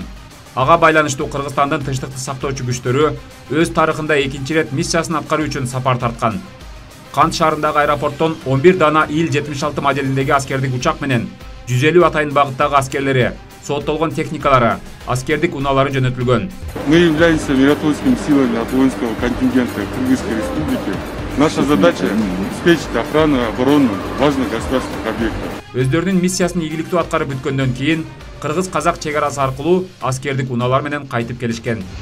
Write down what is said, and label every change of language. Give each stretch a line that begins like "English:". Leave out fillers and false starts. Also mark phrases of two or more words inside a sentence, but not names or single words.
Kyrgyz: Ага байланыштуу Кыргызстандын тынчтыкты сактоочу күчтөрү өз тарыхында экинчи ирет миссиясын аткаруу үчүн сапар тарткан. Кант шаарындагы аэропорттон 11 дана Ил-76 моделиндеги аскердик учак менен 150 атайын багыттагы аскерлери, соттолгон техникалары, аскердик унаалары жөнөтүлгөн.
Russian: Мы являемся миротворческими силами от воинского контингента Кыргызской Республики. Наша задача – обеспечить охрану и оборону важных государственных объектов.
Kyrgyz: Өздөрүнүн миссиясын ийгиликтүү аткарып бүткөндөн кийин Кыргыз-Казак чек арасы аркылуу аскердик унаалар менен кайтып келишкен.